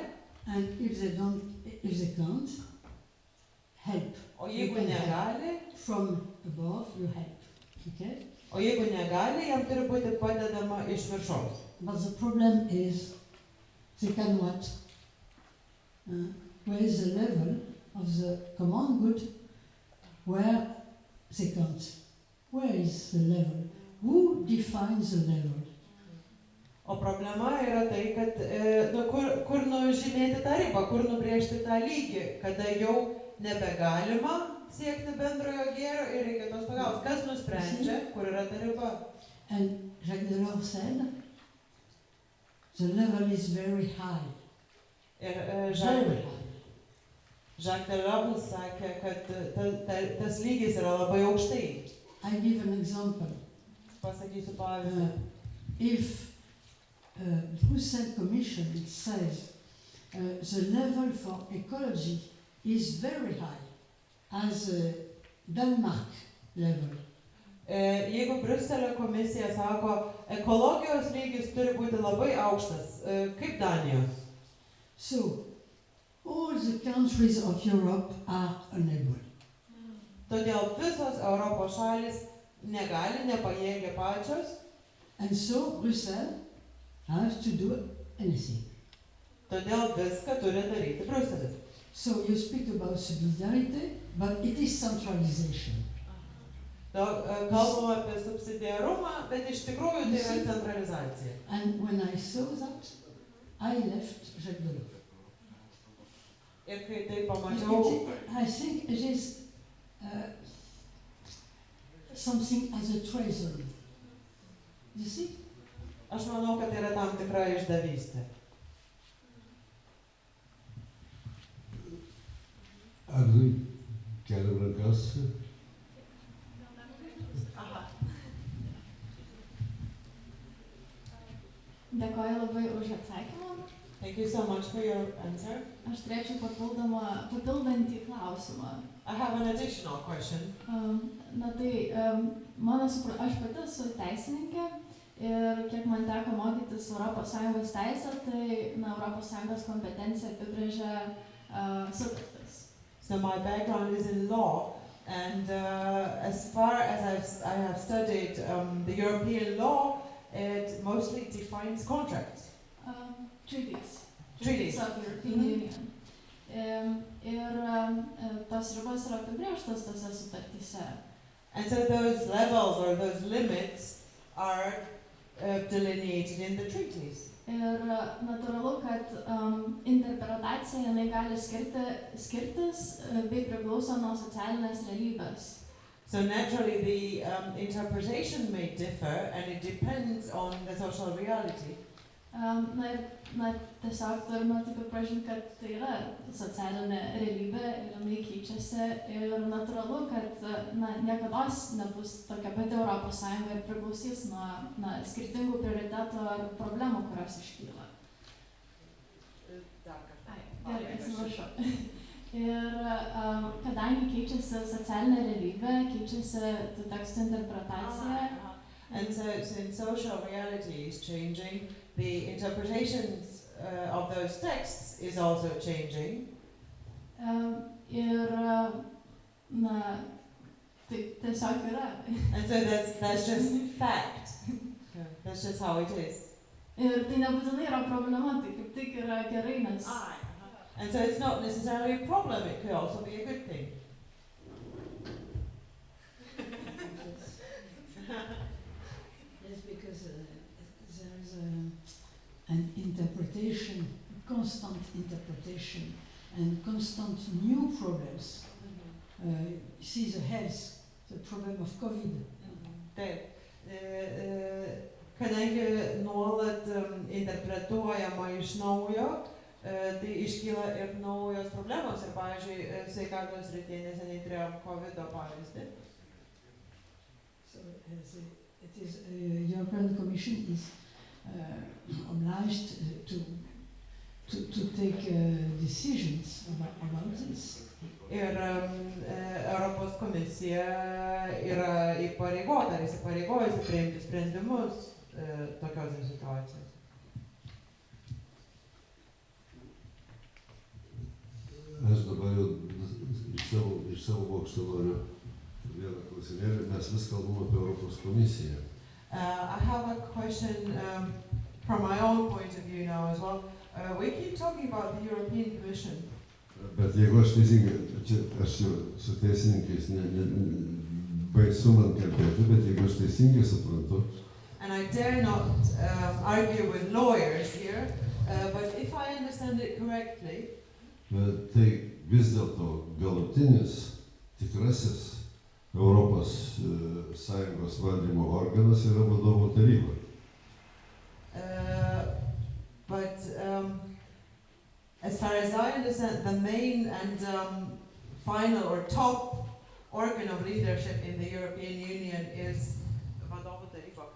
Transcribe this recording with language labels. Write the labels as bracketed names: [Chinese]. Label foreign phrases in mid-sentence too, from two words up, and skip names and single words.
[English] And if they can't, help. [Lithuanian] O jeigu negali, [English] From above you help. Okay? [Lithuanian] o jeigu negali, jam turi būti padedama iš viršaus. [English] But the problem is they can what? Where is the level of the common good where they can't? Where is the level? Who defines the level? [Lithuanian] O problema yra tai, kad kur nužymėti tą ribą, kur nubrėžti tą lygį, kada jau nebegalima siekti bendrojo gėrio ir reikia tos pagalbos. Kas nusprendžia, kur yra ta riba? [English] And Jacques Delors said, the level is very high. [Lithuanian] Ir [English] Very high. [Lithuanian] Jacques Delors sakė, kad tas lygis yra labai aukštai. [English] I give an example. [Lithuanian] Pasakysiu pavyzdį. [English] If Brussels Commission says the level for ecology is very high, as Denmark level. [Lithuanian] Jeigu Briuselio komisija sako, ekologijos lygis turi būti labai aukštas, kaip Danijos. [English] So, all the countries of Europe are unable. [Lithuanian] Todėl visos Europos šalis negali, nepajėgia pačios. [English] And so Brussels has to do anything. [Lithuanian] Todėl viską turi daryti Bruselis. [English] So you speak about solidarity, but it is centralization. [Lithuanian] Kalbam apie subsidiarumą, bet iš tikrųjų tai yra centralizacija. [English] And when I saw that, I left Jacques Delors. [Lithuanian] Ir kai tai pamačiau, [English] I think it is something as a treason. You see? [Lithuanian] aš manau, kad tai yra tam tikra išdavystė. Ar keliam rankas? Dėkoju labai už atsakymą. [English] Thank you so much for your answer. [Lithuanian] Aš turėčiau papildantį klausimą. [English] I have an additional question. [Lithuanian] Na tai, aš pati esu teisininkė ir kiek man teko mokytis ES teisę, tai ES kompetencija apibrėžia sutartis. [English] So my background is in law, and as far as I have studied the European law, it mostly defines contracts. Treaties of European Union. [Lithuanian] Ir tos ribos yra apibrėžtos tose sutartyse. [English] And so those levels or those limits are delineated in the treaties. [Lithuanian] Ir natūralu, kad interpretacija jinai gali skirtis bei priklauso nuo socialinės realybės. [English] So naturally the interpretation may differ and it depends on the social reality. [Lithuanian] Tiesiog turime taip pripažinti, kad tai yra socialinė realybė ir jinai keičiasi ir natūralu, kad niekados nebus tokia pati ES ir priklausys nuo skirtingų prioritetų ar problemų, kurios iškyla. Gerai, atsiprašau. Ir kadangi keičiasi socialinė realybė, keičiasi tų tekstų interpretacija. [English] And so since social reality is changing, the interpretations of those texts is also changing. [Lithuanian] Ir taip tiesiog yra. [English] And so that's just fact. That's just how it is. [Lithuanian] Ir tai nebūtinai yra problema, tai kaip tik yra gerai, nes. [English] And so it's not necessarily a problem, it could also be a good thing. Yes, because there is an interpretation, constant interpretation, and constant new problems. See the health, the problem of COVID. [Lithuanian] Taip. Kadangi nuolat interpretuojama iš naujo, tai iškyla ir naujos problemos. Ir pavyzdžiui, sveikatos srityje neseniai turėjom COVID pavyzdį. [English] So it is European Commission is obliged to take decisions about this. [Lithuanian] Ir Europos komisija yra įsipareigojusi priimti sprendimus tokiose situacijose. Aš dabar jau iš savo bokšto noriu vieną klausimėlį, mes vis kalbam apie Europos komisiją. [English] I have a question from my own point of view now as well. We keep talking about the European Commission. [Lithuanian] Bet jeigu aš teisingai, čia aš jau su teisininkais baisu man kalbėti, bet jeigu aš teisingai suprantu. [English] And I dare not argue with lawyers here, but if I understand it correctly. [Lithuanian] Tai vis dėlto galutinis, tikrasis Europos Sąjungos valdymo organas yra vadovų taryba. [English] But as far as I understand, the main and final or top organ of leadership in the European Union is [Lithuanian] vadovų taryba.